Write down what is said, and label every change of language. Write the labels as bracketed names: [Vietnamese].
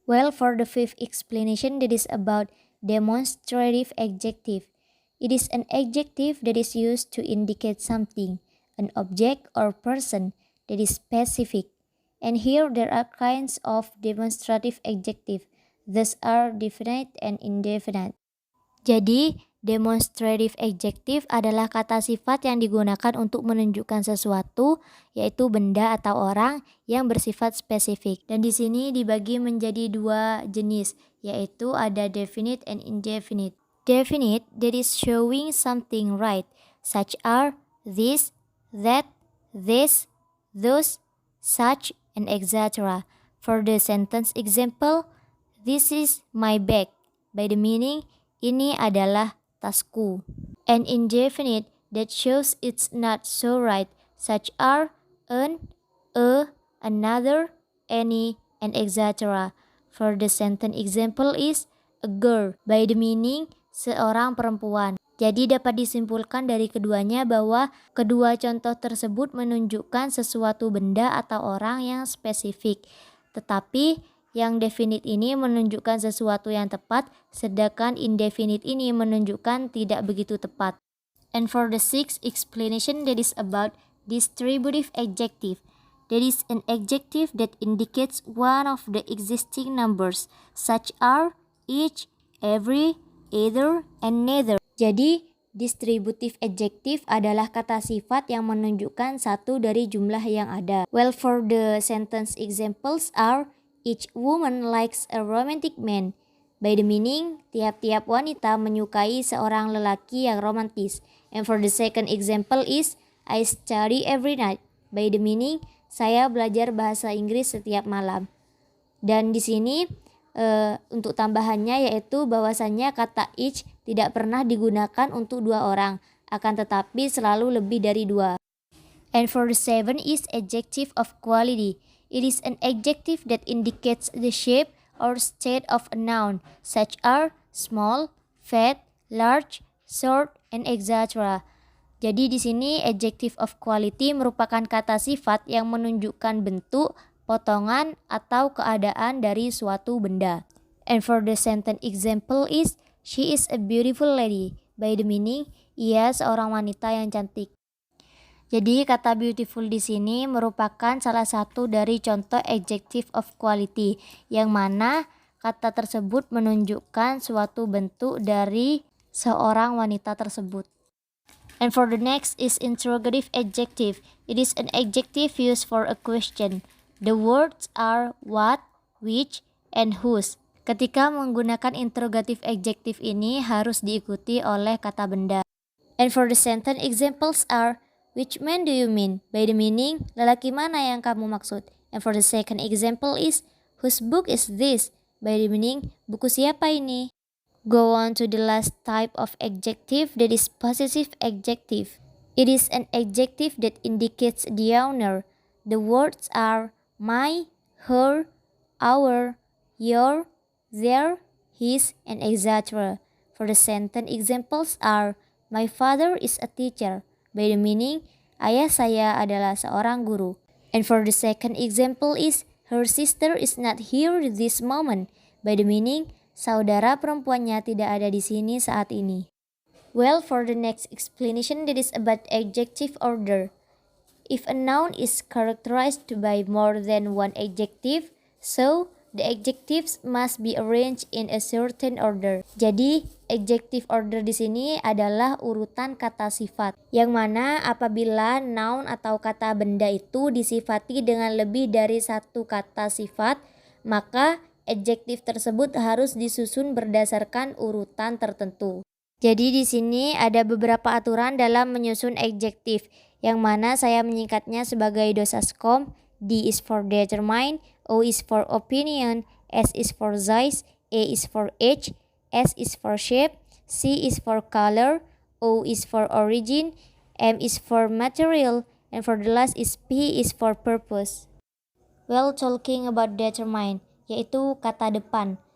[English] Well, for the fifth explanation, that is about demonstrative adjective. It is an adjective that is used to indicate something, an object or person that is specific. And here there are kinds of demonstrative adjective. These are definite and indefinite. [Indonesian] Jadi, demonstrative adjective adalah kata sifat yang digunakan untuk menunjukkan sesuatu, yaitu benda atau orang yang bersifat spesifik. Dan di sini dibagi menjadi dua jenis, yaitu ada definite and indefinite. [English] Definite, that is showing something right, such are this, that, this, those, such, and etc. For the sentence example, this is my bag. By the meaning, [Indonesian] ini adalah tasku. [English] And indefinite, that shows it's not so right, such are an, a, another, any, and etc. For the sentence example is a girl. By the meaning, [Indonesian] seorang perempuan. Jadi dapat disimpulkan dari keduanya bahwa kedua contoh tersebut menunjukkan sesuatu benda atau orang yang spesifik. Tetapi yang definite ini menunjukkan sesuatu yang tepat, sedangkan indefinite ini menunjukkan tidak begitu tepat. [English] And for the sixth explanation, that is about distributive adjective. That is an adjective that indicates one of the existing numbers, such are each, every, either, and neither. [Indonesian] Jadi, distributive adjective adalah kata sifat yang menunjukkan satu dari jumlah yang ada. [English] Well, for the sentence examples are, each woman likes a romantic man. By the meaning, [Indonesian] tiap-tiap wanita menyukai seorang lelaki yang romantis. [English] And for the second example is, I study every night. By the meaning, [Indonesian] saya belajar bahasa Inggris setiap malam. Dan di sini untuk tambahannya yaitu bahwasannya kata each tidak pernah digunakan untuk dua orang, akan tetapi selalu lebih dari dua. [English] And for the seven is adjective of quality. It is an adjective that indicates the shape or state of a noun, such are small, fat, large, short, and etc. [Indonesian] Jadi di sini adjective of quality merupakan kata sifat yang menunjukkan bentuk, potongan, atau keadaan dari suatu benda. [English] And for the sentence example is, she is a beautiful lady. By the meaning, [Indonesian] ia seorang wanita yang cantik. Jadi kata beautiful di sini merupakan salah satu dari contoh adjective of quality, yang mana kata tersebut menunjukkan suatu bentuk dari seorang wanita tersebut. [English] And for the next is interrogative adjective. It is an adjective used for a question. The words are what, which, and whose. [Indonesian] Ketika menggunakan interrogative adjective ini harus diikuti oleh kata benda. [English] And for the sentence examples are, which man do you mean? By the meaning, [Indonesian] lelaki mana yang kamu maksud? [English] And for the second example is, whose book is this? By the meaning, [Indonesian] buku siapa ini? [English] Go on to the last type of adjective, that is possessive adjective. It is an adjective that indicates the owner. The words are my, her, our, your, their, his, and etc. For the sentence examples are, my father is a teacher. By the meaning, [Indonesian] ayah saya adalah seorang guru. [English] And for the second example is, her sister is not here this moment. By the meaning, [Indonesian] saudara perempuannya tidak ada di sini saat ini. [English] Well, for the next explanation, that is about adjective order. If a noun is characterized by more than one adjective, so the adjectives must be arranged in a certain order. [Indonesian] Jadi, adjective order di sini adalah urutan kata sifat, yang mana apabila noun atau kata benda itu disifati dengan lebih dari satu kata sifat, maka adjektif tersebut harus disusun berdasarkan urutan tertentu. Jadi di sini ada beberapa aturan dalam menyusun adjektif, yang mana saya menyingkatnya sebagai dosascom. [English] D is for determine, O is for opinion, S is for size, A is for age, S is for shape, C is for color, O is for origin, M is for material, And for the last is P is for purpose. Well, talking about determine, [Indonesian] yaitu kata depan.